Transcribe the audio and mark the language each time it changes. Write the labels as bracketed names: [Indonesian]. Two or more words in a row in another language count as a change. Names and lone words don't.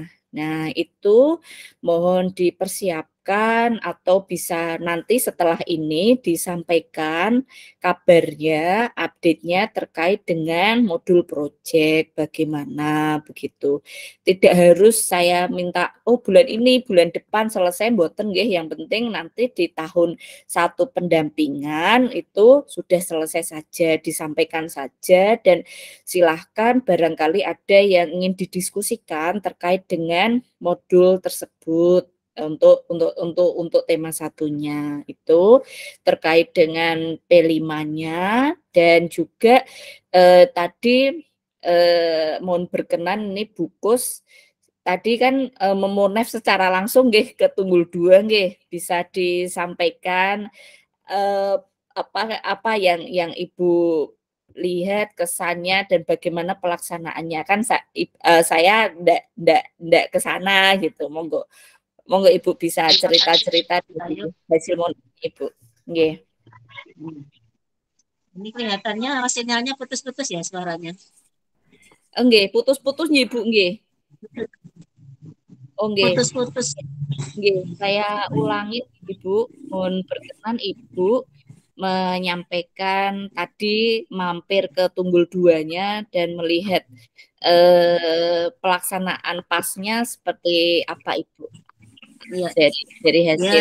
[Indonesian] Nah, itu mohon dipersiapkan atau bisa nanti setelah ini disampaikan kabarnya, update-nya terkait dengan modul proyek bagaimana begitu. Tidak harus saya minta bulan ini, bulan depan selesai [Javanese] mboten nggih, [Indonesian] yang penting nanti di tahun 1 pendampingan itu sudah selesai saja, disampaikan saja dan silahkan barangkali ada yang ingin didiskusikan terkait dengan modul tersebut. Untuk tema 1-nya itu terkait dengan P5-nya dan juga tadi mohon berkenan ini Bukus tadi kan memonef secara langsung nggih ke Tunggul 2 nggih bisa disampaikan apa yang Ibu lihat kesannya dan bagaimana pelaksanaannya kan saya ndak ke sana gitu. Monggo Ibu bisa cerita-cerita hasil Ibu. Nggih. Ini kelihatannya sinyalnya putus-putus ya suaranya. Nggih, putus-putus nggih, Bu, nggih. Oh, nggih. Putus-putus. Nggih, saya ulangi Ibu, mohon berkenan Ibu menyampaikan tadi mampir ke Tunggul 2-nya dan melihat pelaksanaan pasnya seperti apa Ibu? Ya. Dari hasil.